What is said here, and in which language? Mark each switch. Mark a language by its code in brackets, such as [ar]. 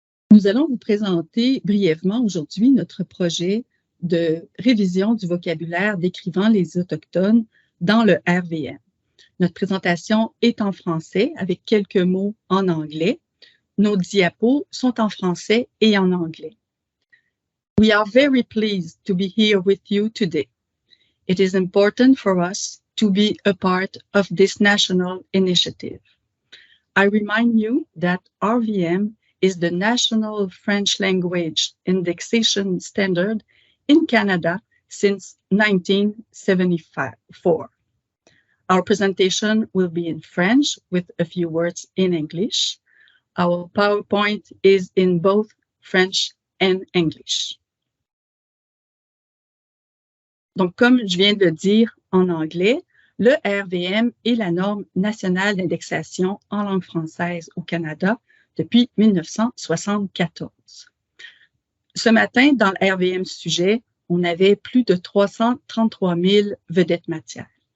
[fr] Nous allons vous présenter brièvement aujourd'hui notre projet de révision du vocabulaire décrivant les Autochtones dans le RVM. Notre présentation est en français avec quelques mots en anglais. Nos diapos sont en français et en anglais. [en] We are very pleased to be here with you today. It is important for us to be a part of this national initiative. I remind you that RVM is the national French language indexation standard in Canada since 1974. Our presentation will be in French with a few words in English. Our PowerPoint is in both French and English. [fr] Donc, comme je viens de le dire en anglais, le RVM est la norme nationale d'indexation en langue française au Canada depuis 1974. Ce matin, dans le RVM sujet, on avait plus de 333 000 vedettes matières.